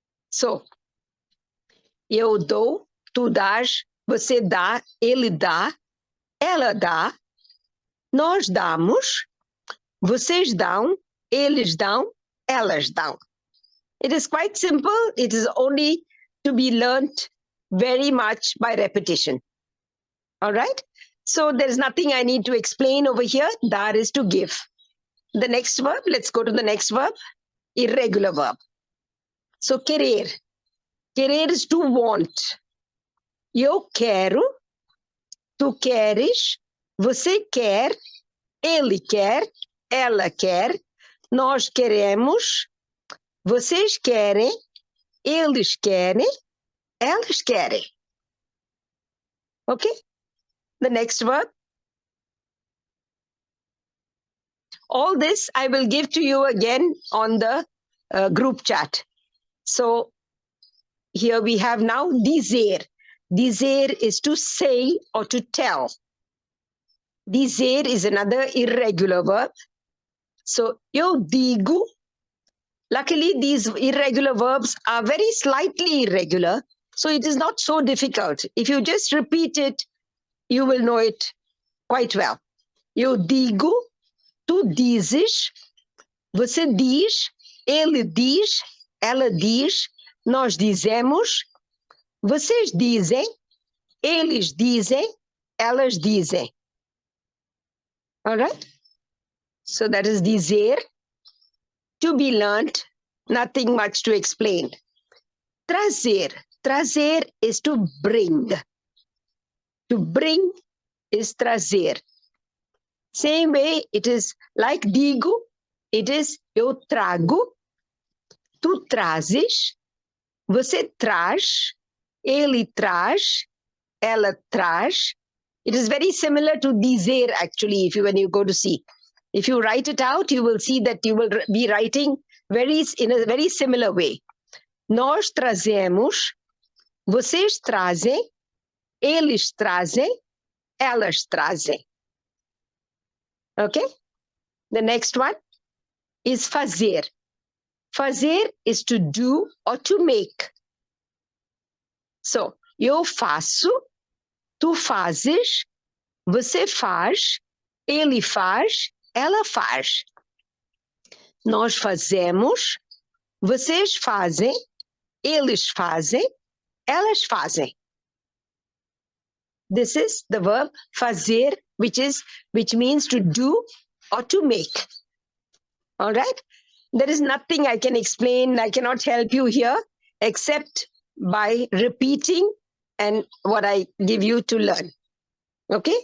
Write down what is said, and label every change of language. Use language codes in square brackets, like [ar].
[pt] So, eu dou, tu dás, você dá, ele dá, ela dá, nós damos, vocês dão, eles dão, elas dão. [en] It is quite simple. It is only to be learnt very much by repetition. All right? So there's nothing I need to explain over here. Dar is to give. The next verb, let's go to the next verb. Irregular verb. So querer. Querer is to want. [pt] Eu quero, tu queres, você quer, ele quer, ela quer, nós queremos, vocês querem, eles querem, elas querem. Okay? [en] the next verb. All this I will give to you again on the group chat. So here we have now dizer. Dizer is to say or to tell. Dizer is another irregular verb. So [pt] eu digo. [en] Luckily, these irregular verbs are very slightly irregular, so it is not so difficult. If you just repeat it, you will know it quite well. [pt] Eu digo, tu dizes, você diz, ele diz, ela diz, nós dizemos, vocês dizem, eles dizem, elas dizem. [en] All right? So that is dizer. To be learned, nothing much to explain. Trazer. Trazer is to bring. To bring is trazer. Same way, it is like digo, it is [pt] eu trago, tu trazes, você traz, ele traz, ela traz. [en] It is very similar to dizer actually, when you go to see. If you write it out, you will see that you will be writing in a very similar way. [pt] Nós trazemos, vocês trazem, eles trazem, elas trazem. Okay? [en] The next one is fazer. Fazer is to do or to make. [pt] So, eu faço, tu fazes, você faz, ele faz, ela faz. Nós fazemos, vocês fazem, eles fazem, elas fazem. [en] This is the verb fazer, which means to do or to make. All right? There is nothing I can explain. I cannot help you here except by repeating and what I give you to learn. Okay?